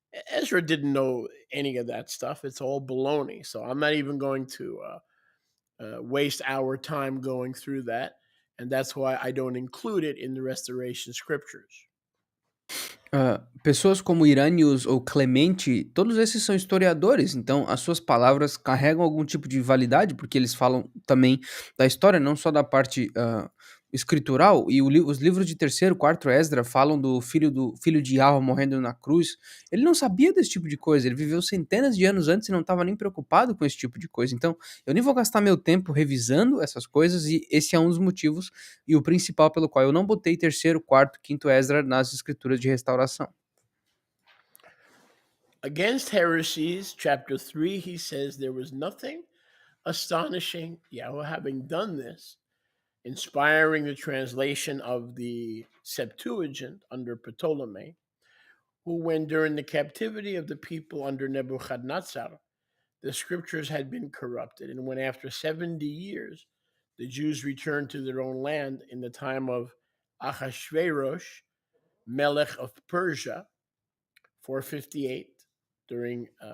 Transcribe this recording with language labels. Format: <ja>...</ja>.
<en>Ezra didn't know any of that stuff. It's all baloney. So I'm not even going to waste our time going through that. And that's why I don't include it in the Restoration scriptures.</en> <pt>Pessoas como Iranius ou Clemente, todos esses são historiadores, então as suas palavras carregam algum tipo de validade, porque eles falam também da história, não só da parte escritural. E os livros de terceiro, quarto Esdra falam do filho de Yahweh morrendo na cruz. Ele não sabia desse tipo de coisa, ele viveu centenas de anos antes e não estava nem preocupado com esse tipo de coisa. Então, eu nem vou gastar meu tempo revisando essas coisas, e esse é um dos motivos e o principal pelo qual eu não botei terceiro, quarto, quinto Esdra nas escrituras de restauração.</pt> <en>Against heresies, chapter 3, he says there was nothing astonishing, Yahweh having done this, inspiring the translation of the Septuagint under Ptolemy, who, when during the captivity of the people under Nebuchadnezzar, the scriptures had been corrupted, and when after 70 years the Jews returned to their own land in the time of Ahasuerus, Melech of Persia, 458, during</en>